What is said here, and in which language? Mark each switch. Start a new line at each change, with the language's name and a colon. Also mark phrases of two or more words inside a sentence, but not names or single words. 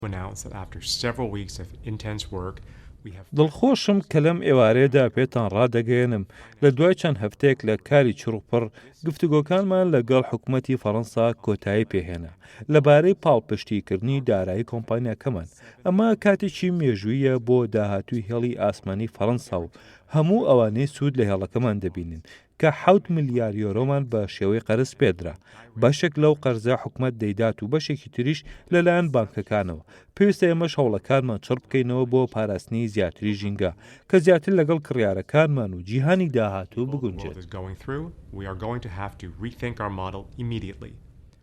English: announce that after several weeks of intense work, we have
Central Kurdish: دڵخۆشم کە لەم ئێوارەیەدا پێتان ڕادەگەێنم لە دوای چەند هەفتەیەک لە کاری چڕوپڕ گفتوگۆکانمان لەگەڵ حکوومەتی فەڕەنسا کۆتایی پێهێنا لەبارەی پاڵپشتیکردنی دارایی کۆمپانیاکەمان. ئەمە کاتێکی مێژوویە بۆ داهاتووی هێڵی ئاسمانی فەڕەنسا و هەموو ئەوانەی سوود لە هێڵەکەمان دەبینن کە 7 ملیار یۆرۆمان بە شێوەی قەرز پێدرا. بەشێک لەو قەرزە حکوومەت دەیدات و بەشێکی تریش لەلایەن بانکەکانەوە. پێویستە ئێمەش هەوڵەکانمان چڕ بکەینەوە بۆ پاراستنی زیاتری ژینگە کە زیاتر لەگەڵ کڕیارەکانمان و جیهانی داهاتوو بگونجێت.
English: we are going to have to rethink our model immediately.